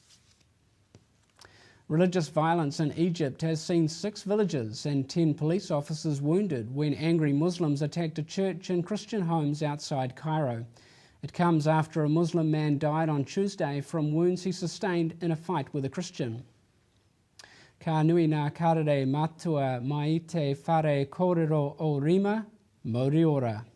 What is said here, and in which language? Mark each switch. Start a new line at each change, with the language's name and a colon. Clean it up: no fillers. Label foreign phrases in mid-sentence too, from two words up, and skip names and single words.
English: Religious violence in Egypt has seen 6 villagers and 10 police officers wounded when angry Muslims attacked a church and Christian homes outside Cairo. It comes after a Muslim man died on Tuesday from wounds he sustained in a fight with a Christian.
Māori: Ka nui ngā karere matua mai te whare kōrero o rima, Moriora.